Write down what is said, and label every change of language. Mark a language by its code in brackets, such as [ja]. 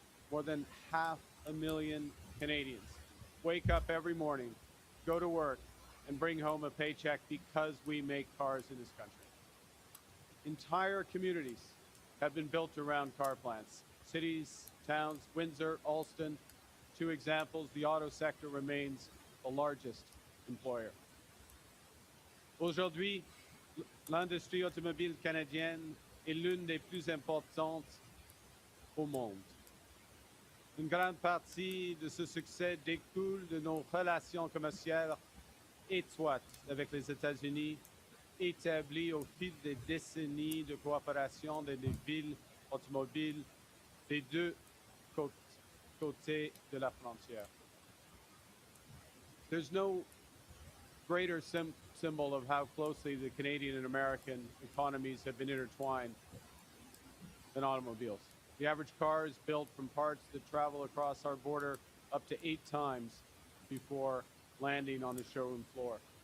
[en] More than 500,000 Canadians wake up every morning, go to work, and bring home a paycheck because we make cars in this country. Entire communities have been built around car plants. Cities, towns, Windsor, Alston, two examples, the auto sector remains the largest employer. [fr] Aujourd'hui, l'industrie automobile canadienne est l'une des plus importantes au monde. Une grande partie de ce succès découle de nos relations commerciales étroites avec les États-Unis, établies au fil des décennies de coopération des villes automobiles des deux côtés de la frontière. [en] There's no greater symbol of how closely the Canadian and American economies have been intertwined than automobiles. The average car is built from parts that travel across our border up to 8 times before landing on the showroom floor.